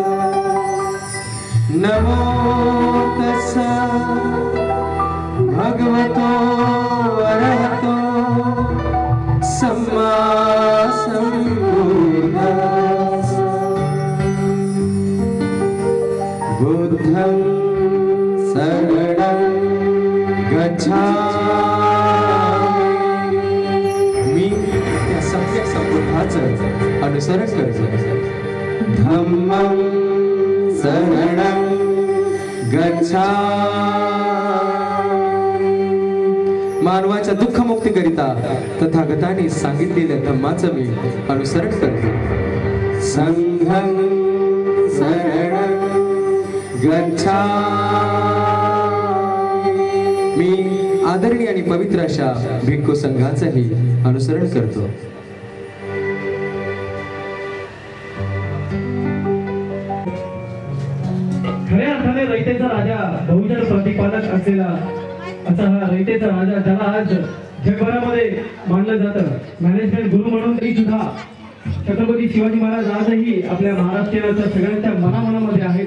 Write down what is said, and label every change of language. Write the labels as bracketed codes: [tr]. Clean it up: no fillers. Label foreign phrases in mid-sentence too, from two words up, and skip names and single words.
[pi] नमो तस्सा भगवतो अरहतो सम्मा सम्बुद्धास्सा। बुद्धं शरणं गच्छामि। [mr] त्या सम्यक संबुद्धाचं अनुसरण करतो। [pi] धम्मं शरणं गच्छामि। [mr] मानवाच्या दुःखमुक्तीकरिता तथागतांनी सांगितलेल्या धम्माचं मी अनुसरण करतो। [pi] संघं शरणं गच्छामि। [mr] मी आदरणीय आणि पवित्र अशा भिक्खू संघाचंही अनुसरण करतो। खऱ्या अर्थाने रयतेचा राजा, बहुजन प्रतिपादक असलेला असा हा रयतेचा राजा, ज्याला आज जगभरामध्ये मानलं जातं [en] management guru [mr] म्हणून, तरी सुद्धा छत्रपती शिवाजी महाराज आजही आपल्या महाराष्ट्राच्या सगळ्यांच्या मनामनामध्ये आहेत।